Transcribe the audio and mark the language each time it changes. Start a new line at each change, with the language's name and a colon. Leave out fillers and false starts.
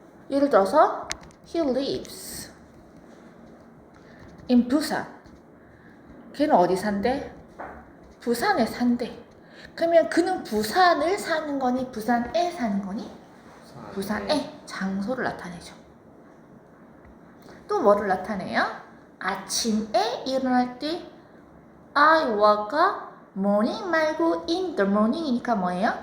Korean: 예를 들어서
English: He lives in Busan.
Korean: 걔는 어디 산대? 부산에 산대. 그러면 그는 부산을 사는 거니 부산에 사는 거니? 부산에 장소를 나타내죠. 또 뭐를 나타내요? 아침에 일어날 때
English: I woke up morning
Korean: 말고
English: in the morning이니까
Korean: 뭐예요?